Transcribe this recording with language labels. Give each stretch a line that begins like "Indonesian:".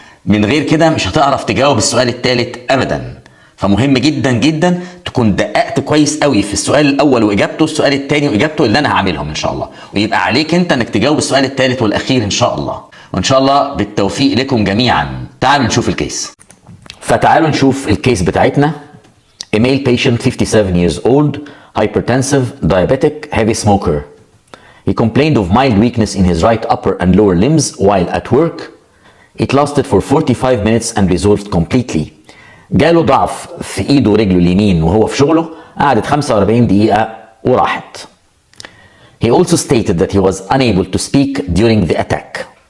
Arabic: من غير كده مش هتعرف تجاوب السؤال الثالث ابدا. فمهم جدا جدا تكون دققت كويس قوي في السؤال الاول واجابته، السؤال الثاني واجابته اللي انا هعملهم ان شاء الله، ويبقى عليك انت انك تجاوب السؤال الثالث والاخير ان شاء الله. وان شاء الله بالتوفيق لكم جميعا. تعالوا نشوف الكيس. فتعالوا نشوف الكيس بتاعتنا.
English: A male patient 57 years old, hypertensive, diabetic, heavy smoker. He complained of mild weakness in his right upper and lower limbs while at work. It lasted for 45 minutes and resolved completely.
Arabic: جاله ضعف في ايده ورجله اليمين وهو في شغله، قعدت 45 دقيقة وراحت.
English: He also stated that he was unable to speak during the attack.